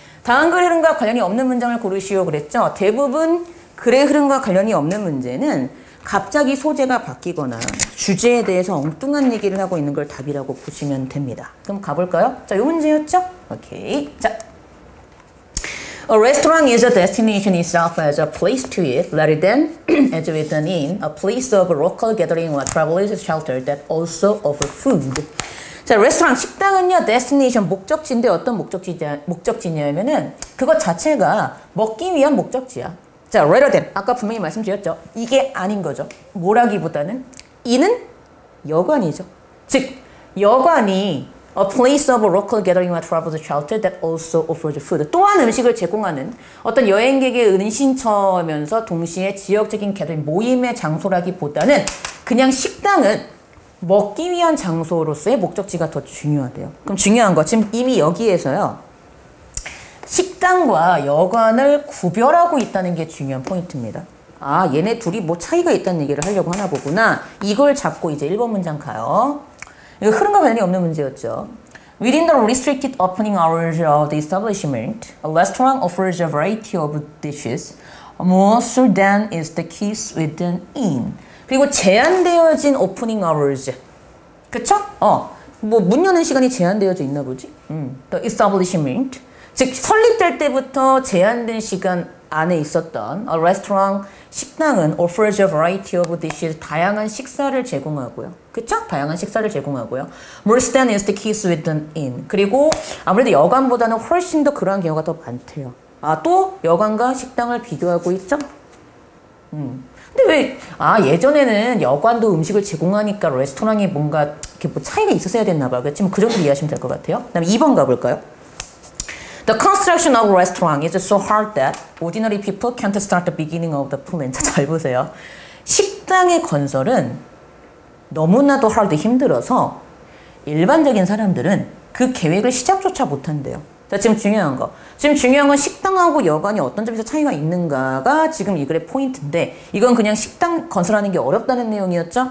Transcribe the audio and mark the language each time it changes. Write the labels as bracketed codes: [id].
[ko] 다음 글의 흐름과 관련이 없는 문장을 고르시오 그랬죠. 대부분 글의 흐름과 관련이 없는 문제는 갑자기 소재가 바뀌거나 주제에 대해서 엉뚱한 얘기를 하고 있는 걸 답이라고 보시면 됩니다. 그럼 가볼까요? 자, 요 문제였죠? 오케이. 자, [en] A restaurant is a destination itself as a place to eat, rather than, as with an inn, a place of local gathering or travelers shelter that also offer food. [ko] 자, 레스토랑, 식당은요, destination, 목적지인데 어떤 목적지냐면은 그것 자체가 먹기 위한 목적지야. 자, rather than, 아까 분명히 말씀드렸죠. 이게 아닌 거죠. 뭐라기보다는 이는 여관이죠. 즉, 여관이 [en] a place of local gathering or travelers shelter that also offers food. [ko] 또한 음식을 제공하는 어떤 여행객의 은신처면서 동시에 지역적인 gathering, 모임의 장소라기보다는 그냥 식당은 먹기 위한 장소로서의 목적지가 더 중요하대요. 그럼 중요한 거, 지금 이미 여기에서요. 식당과 여관을 구별하고 있다는 게 중요한 포인트입니다. 아, 얘네 둘이 뭐 차이가 있다는 얘기를 하려고 하나 보구나. 이걸 잡고 이제 1번 문장 가요. 이거 흐름과 관련이 없는 문제였죠. [en] Within the restricted opening hours of the establishment, a restaurant offers a variety of dishes, more so than is the case with an inn. [ko] 그리고 제한되어진 오프닝 hours. 그쵸? 뭐 문 여는 시간이 제한되어져 있나 보지? The establishment. 즉 설립될 때부터 제한된 시간 안에 있었던 a restaurant, 식당은 [en] offers a variety of dishes, [ko] 다양한 식사를 제공하고요. 그쵸? 다양한 식사를 제공하고요. [en] More than is the case with an inn. [ko] 그리고 아무래도 여관보다는 훨씬 더 그러한 경우가 더 많대요. 아, 또 여관과 식당을 비교하고 있죠? 근데 왜, 예전에는 여관도 음식을 제공하니까 레스토랑이 뭔가 이렇게 뭐 차이가 있었어야 됐나 봐요. 지금 그 정도 이해하시면 될 것 같아요. 그 다음에 2번 가볼까요? [en] The construction of a restaurant is so hard that ordinary people can't start the beginning of the plan. [ko] 잘 보세요. 식당의 건설은 너무나도 hard, 힘들어서 일반적인 사람들은 그 계획을 시작조차 못한대요. 자, 지금 중요한 거. 지금 중요한 건 식당하고 여관이 어떤 점에서 차이가 있는가가 지금 이 글의 포인트인데 이건 그냥 식당 건설하는 게 어렵다는 내용이었죠?